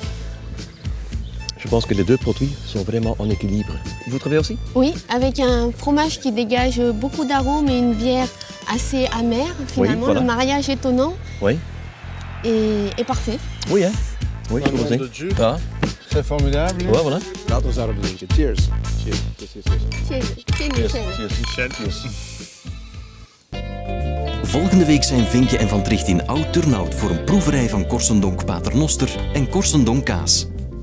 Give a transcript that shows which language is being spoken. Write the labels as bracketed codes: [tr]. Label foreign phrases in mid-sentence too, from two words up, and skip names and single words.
[fr] Je pense que les deux produits sont vraiment en équilibre. Vous trouvez aussi? Oui, avec un fromage qui dégage beaucoup d'arômes et une bière assez amère. Finalement, voilà. le mariage étonnant Oui. est parfait. Oui, hein? Oui, je vous ai. Ah. c'est formidable. Ouais, voilà. [nl] Laten we daarop drinken. [en] Cheers. Cheers. [nl] Michel. Volgende week zijn Vinke en Van Tricht in Oud-Turnhout voor een proeverij van Korsendomk Paternoster en Korsendomk kaas.